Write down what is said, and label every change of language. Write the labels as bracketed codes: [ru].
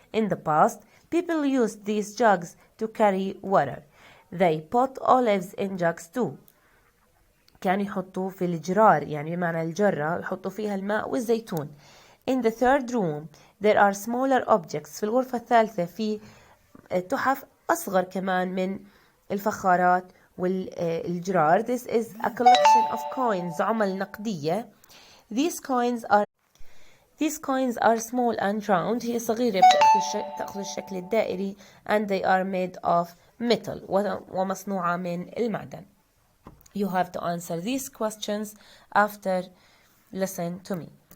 [en] In the past people used these jugs to carry water. They put olives in jugs too. [ar] كانوا يحطوا في الجرار يعني بمعنى الجرة يحطوا فيها الماء والزيتون. [en] In the third room there are smaller objects. [ar] في الغرفة الثالثة في تحف أصغر كمان من الفخارات والجرار. [en] This is a collection of coins [ar] عمل نقدية. [en] These coins are small and round. [ar] هي صغيرة تأخذ الشكل الدائري [en] and they are made of metal [ar] ومصنوعة من المعدن. [en] You have to answer these questions after listen to me.